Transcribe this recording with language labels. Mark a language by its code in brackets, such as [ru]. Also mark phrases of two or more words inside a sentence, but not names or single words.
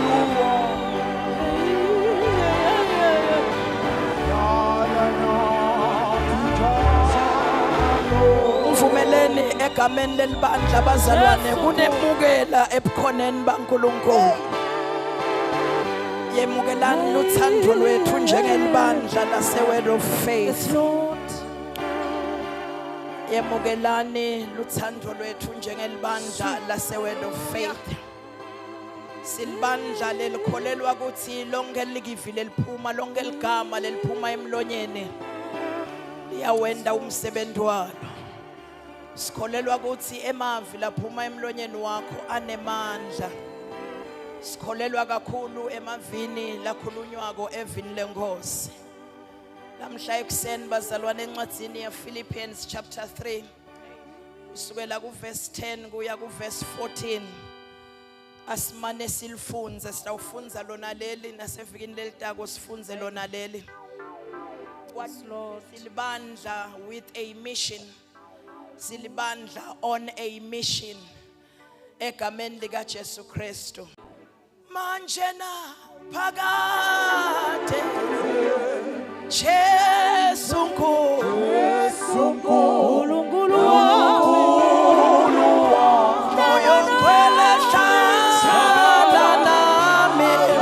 [ss] Mvumeleni egameni lelibandla bazalwane kunemukela ebukhoneni baNkulunkulu. Yemukelani luthando lwethu njengelibandla lase-Word of Faith. Yemukelani luthando lwethu njengelibandla lase-Word of Faith. Silibandla lelikholelwa ukuthi lonke likivi leliphuma, lonke ligama leliphuma emlonyeni liyawenda umsebenzi walo. Sikholelwa ukuthi emavi laphuma emlonyeni wakho anemandla. Sikholelwa kakhulu emavini lakhulunywako evini lenkosi. Namhla ekuseni bazalwane encwadzini yaPhilippians chapter 3 kusukela kuverse 10 kuya kuverse 14 asimane silifunze, sitawufunza lona leli nasevikini lelitako sifunze lona leli. Silibandla [en] with a mission. [ss] Silibandla [en] on a mission [ss] egameni lika Jesu Kristu. Manje na phakade Jesu nkulunkulu moyo ngcwele hlala nami